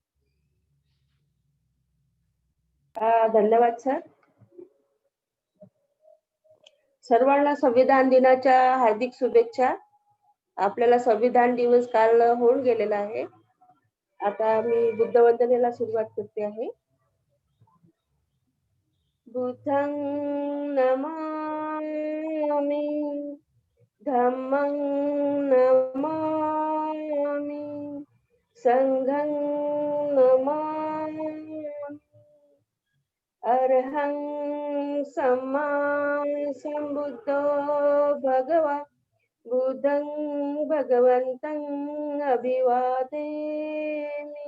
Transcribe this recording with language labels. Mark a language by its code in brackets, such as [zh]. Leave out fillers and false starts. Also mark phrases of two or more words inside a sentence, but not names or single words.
[mr] धन्यवाद सर. सर्वांना संविधान दिनाच्या हार्दिक शुभेच्छा. आपल्याला संविधान दिवस काल होऊन गेलेला आहे. आता मी बुद्ध वंदनेला सुरुवात करते आहे. [pi] बुद्धं नमामि, धम्मं नमामि, संघं नमामि, अरहं सम्मा संबुद्धो भगवान् बुद्धं भगवन्तं अभिवादेमि.